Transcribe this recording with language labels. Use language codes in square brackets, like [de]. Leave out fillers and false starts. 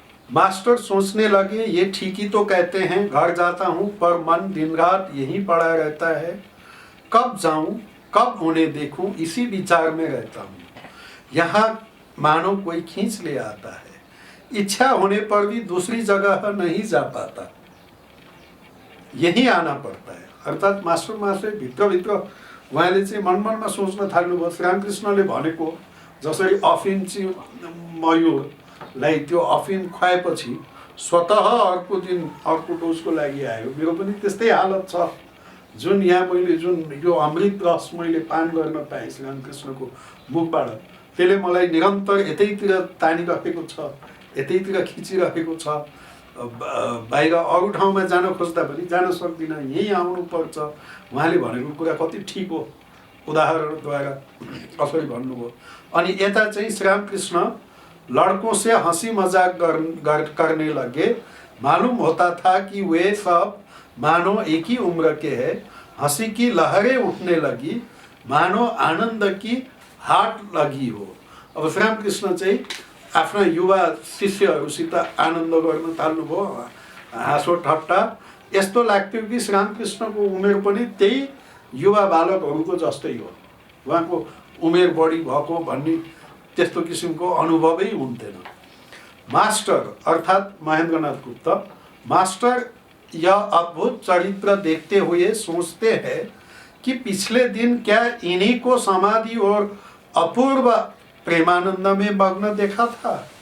[hi] Master सोचने लगे, ये ठीक ही तो कहते हैं घर जाता हूँ पर मन दिन रात यहीं पड़ा रहता है, कब जाऊं कब उन्हें देखूं इसी विचार में रहता हूँ। यहाँ मानो कोई खींच ले आता है, इच्छा होने पर भी दूसरी जगह नहीं जा पाता, यहीं आना पड़ता है। [ne] अर्थात् मास्टर महाशय भित्रभित्र उहाँले चाहिँ मनमनमा सोच्न थाल्नुभयो। श्रीरामकृष्णले भनेको जसरी अफिम चाहिँ मयूरलाई त्यो अफिम खुवाएपछि स्वतः अर्को दिन अर्को डोजको लागि आयो। मेरो पनि त्यस्तै हालत छ। जुन यहाँ मैले जुन यो अमृत रस मैले पान गर्न पाएँ श्रीरामकृष्णको मुखबाट, त्यसले मलाई निरन्तर यतैतिर तानिरहेको छ, यतैतिर खिचिरहेको छ। बाहिर अरू ठाउँमा जान खोज्दा पनि जान सक्दिनँ, यहीँ आउनुपर्छ। उहाँले भनेको कुरा कति ठिक हो, उदाहरणद्वारा कसरी भन्नुभयो। अनि यता चाहिँ [hi] श्रीरामकृष्ण लड़कों से हंसी मजाक करने लगे। मालूम होता था कि वे सब मानो एक ही उम्र के हैं। हंसी की लहरें उठने लगी, मानो आनंद की हाट लगी हो। [ne] अब श्रीरामकृष्ण चाहिँ आफ्ना युवा शिष्यहरूसित आनन्द गर्न थाल्नुभयो, हाँसो ठट्टा। यस्तो लाग्थ्यो कि श्रीरामकृष्णको उमेर पनि त्यही युवा बालकहरूको जस्तै हो, उहाँको उमेर बढी भएको भन्ने त्यस्तो किसिमको अनुभवै हुन्थेन। [hi] मास्टर अर्थात् महेन्द्रनाथ गुप्त, मास्टर यह अद्भुत चरित्र देखते हुए सोचते हैं कि पिछले दिन क्या इन्हीं को समाधि और अपूर्व प्रेमानंद में मग्न देखा था।